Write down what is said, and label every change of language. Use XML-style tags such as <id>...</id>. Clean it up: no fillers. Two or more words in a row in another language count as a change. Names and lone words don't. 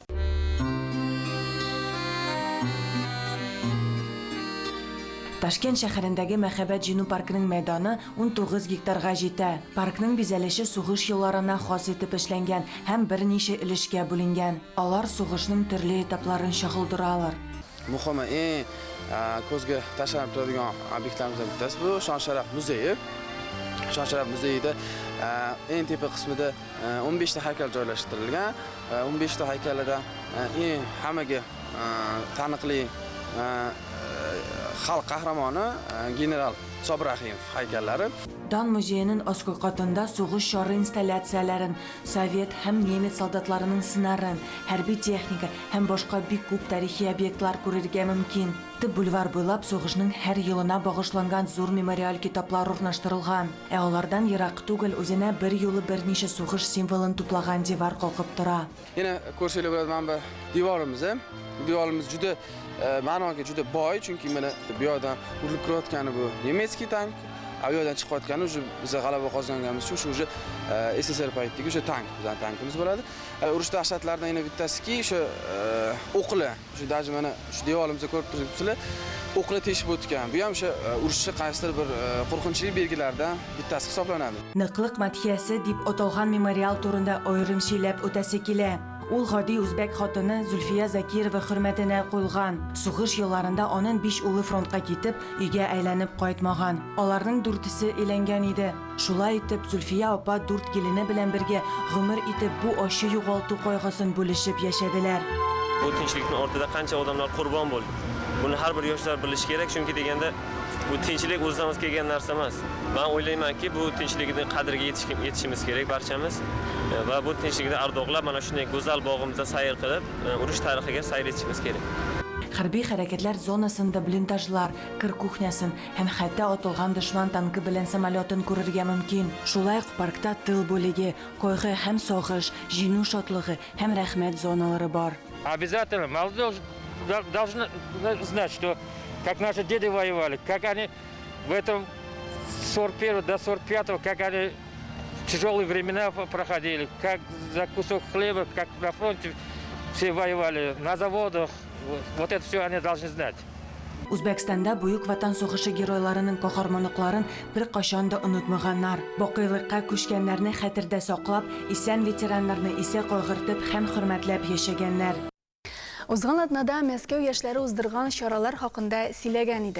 <tt>Ташкент шәһәрендәге Мәхәббәт Җиңү паркының мәйданы 19 гектарга җитә. Паркның бизәлеше сугыш елларына хас итеп эшләнгән һәм берничә өлешкә бүленгән. Алар сугышның төрле этапларын чагылдыралар.</tt> <uz>Muhimi ko'zga tashlanib turadigan obyektlarimizdan bittasi bu Shon-sharaf muzeyi. Shon-sharaf muzeyida eng tepa qismida 15 ta haykal joylashtirilgan. 15 ta haykalda eng hammaga taniqli xalq qahramoni general Sobir Rahimov haykallari.</uz> <tt>Дан</tt> <uz>музеyining oskı qatında</uz> <tt>сугыш шары инсталляцияларын, Совет һәм немец солдатларының сынарын, хәрби техника һәм башка бик күп тарихи объектлар күрергә мөмкин. Бульвар буйлап сугышның һәр елына багышланган зур мемориаль китаплар урнаштырылган. Ә алардан ерак түгел үзенә бер юлы берничә сугыш символын туплаган дивар калкып тора.</tt> <uz>Yana ko'rsanglar bo'ladi mana bu divorimiz. Divorimiz juda ma'noga juda boy, chunki mana bu yerdan urilib kirayotgani bu nemetskiy tank. Bu yerdan chiqayotgani biz g'alaba qozonganimiz uchun shu SSR paytidagi o'sha tank, bizning tankimiz bo'ladi. Urush dahshatlaridan yana bittasiki o'sha o'qli, shu даже mana shu devorimizga ko'rib turibsizlar, o'qli teshib o'tgan. Bu ham o'sha urushchi qaysidir bir qo'rqinchli belgilardan bittasi hisoblanadi.</uz> <tt>Ныклык матхиясе дип аталган мемориал турында аерым сөйләп үтәсе килә. Ул гади үзбәк хатыны Зульфия Закирова хөрмәтенә куелган. Сугыш елларында аның 5 улы фронтка китеп, өйгә әйләнеп кайтмаган. Аларның 4-се өйләнгән иде. Шулай итеп Зульфия апа 4 килене белән бергә гомер итеп бу ачы югалту кайгысын бүлешеп яшәделәр.</tt> <uz>Bu tinchlikning ortida qancha odamlar qurbon bo'ldi. Buni har bir yoshlar bilishi kerak, chunki deganda bu tinchlik o'zidan o'z kelgan narsa emas. Men o'ylaymanki, bu tinchlikning qadriga yetishimiz kerak barchamiz va bu tinchlikni ardoqlab mana shunday go'zal bog'imizda sayr qilib, urush tarixiga sayr etishimiz kerak.</uz> <tt>Хәрби хәрәкәтләр зонасында блиндажлар, кыр кухнясын һәм хәтта атылган дошман танкы белән самолетын күрергә мөмкин. Шулай ук паркта тыл бүлеге, койгы һәм сагыш, җиңү шатлыгы һәм рәхмәт зоналары бар.</tt> <ru>Обязательно молодежь должна знать, что как наши деды воевали, как они в этом 41 до 45, как они тяжелые времена проходили, как за кусок хлеба, как на фронте все воевали, на заводах. Вот это все они должны знать.</ru> <tt>Үзбәкстанда Бөек Ватан сугышы геройларының каһарманлыкларын бер кашан да онытмаганнар. Бакыйлыкка күчкәннәрне хәтердә саклап, исән ветераннарны исә кайгыртып һәм хөрмәтләп яшәгәннәр. Узган атнада Мәскәү яшьләре уздырган чаралар хакында сөйләгән идек.</tt>